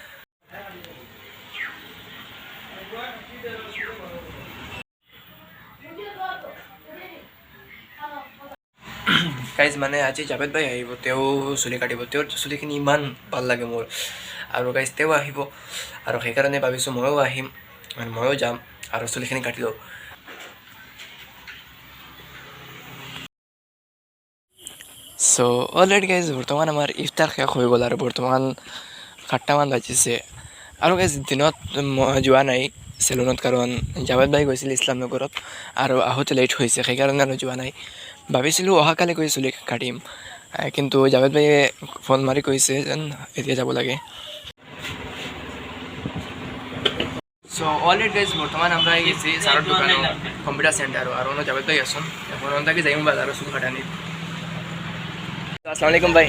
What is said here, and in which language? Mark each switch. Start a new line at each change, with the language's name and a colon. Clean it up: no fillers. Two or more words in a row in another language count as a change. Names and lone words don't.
Assamese: গাইজ মানে আজি জাভেদ ভাই আহিব তেও চুলি কাটিব তেও চুলিখিনি ইমান ভাল লাগে মোৰ আৰু গাইজ তেও আহিব আৰু সেইকাৰণে ভাবিছোঁ ময়ো আহিম আৰু ময়ো যাম আৰু চুলিখিনি কাটি লওঁ
English: so already guys
Assamese: বর্তমান আমার ইফতার শেষ হৈ গ'ল আৰু বৰ্তমান 7টামান বাজিছে আৰু গাইজ দিনত যোৱা নাই চেলুনত কাৰণ জাভেদ ভাই গৈছিল ইছলামনগৰত আৰু আহোঁতে লেট হৈছে সেইকাৰণে আৰু যোৱা নাই ভাবিছিলোঁ অহাকালি গৈ চুলি কাটিম কিন্তু জাভেদ ভাইয়ে ফোন মাৰি কৈছে যেন এতিয়া যাব লাগে
English: so already guys
Assamese: বর্তমান আমরা আহি গেছি সাৰৰ দোকানত কম্পিউটাৰ চেণ্টাৰ আৰু জাভেদ ভাই আছোন এখন তাকে যাইম বাজাৰৰ চুল কাটানি Assalamualaikum bhai.